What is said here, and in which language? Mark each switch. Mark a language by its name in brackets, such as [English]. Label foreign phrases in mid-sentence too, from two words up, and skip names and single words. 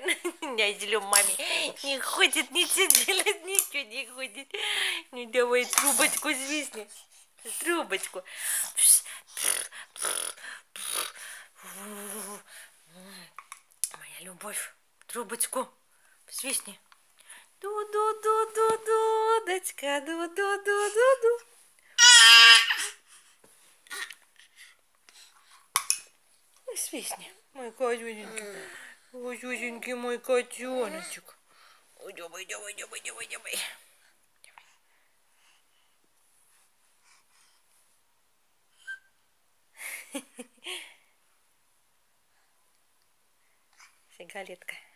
[Russian] Я зелем маме. Не ходит, ничего делать, ничего не ходит. Ну давай трубочку свистни. Трубочку. Моя любовь. Трубочку. Свистни. Ду-ду-ду-ду-дудочка, ду-ду-ду-ду-ду. Свистни, мой котенький. Ой, Зюзенький, мой котеночек. Ой, давай, давай, давай, давай, давай. Сигалетка.